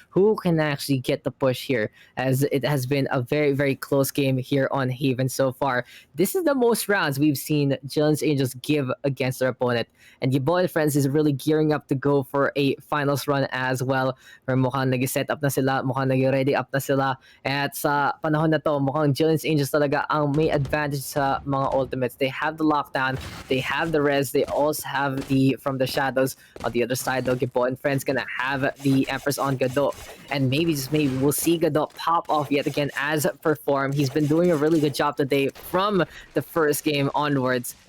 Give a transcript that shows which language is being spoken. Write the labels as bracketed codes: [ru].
[en] Who can actually get the push here? As it has been a very, very close game here on Haven so far. This is the most rounds we've seen Jillian's Angels give against their opponent. And Gibo and friends is really gearing up to go for a finals run as well. [tl] Pero mukhang nag-set up na sila, mukhang nag-ready up na sila. At sa panahon na to, mukhang Jillian's Angels talaga ang may advantage sa mga ultimates. [en] They have the lockdown, they have the res, they also have the from the shadows. On the other side though, Gibo and friends gonna have the Empress on Godot. And maybe, just maybe, we'll see Godot pop off yet again as performed. He's been doing a really good job today from the first game onwards.